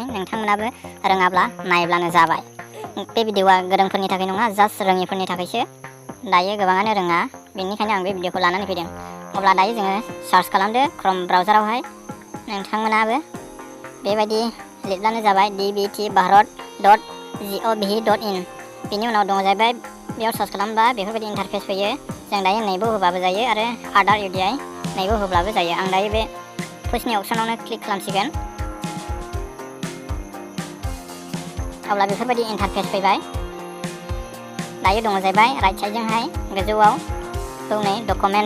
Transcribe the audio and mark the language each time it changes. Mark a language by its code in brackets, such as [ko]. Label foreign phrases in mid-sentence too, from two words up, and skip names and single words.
[brx] नोंथांमोनाबो रोङाब्ला नायब्लानो जाबाय। बे भिडिअआ गोरोंफोरनि थाखाय नङा, जास्ट रोङिफोरनि थाखायसो। दायो गोबाङानो रोङा, बेनिखायनो आं बे भिडिअखौ लानानै फैदों। अब्ला दायो जोङो सार्च खालामदो क्रम ब्राउजारावहाय। नोंथांमोनाबो बेबायदि लिरब्लानो जाबाय dbtbharat.gov.in। बेनि उनाव दङ जाहैबाय बेयाव सार्च खालामबा बेफोरबायदि इन्टारफेस फैयो। जों दायो नैबो होबाबो जायो आरो आधार UDI नैबो होब्लाबो जायो। आं दायो बे पुशनि अपसनावनो क्लिक खालामसिगोन। अब्ला बेफोरबायदि इन्टारफेस फैबाय। दायो दङ जाहैबाय राइट साइडजोंहाय गोजौआव नै डकुमेन्ट्स।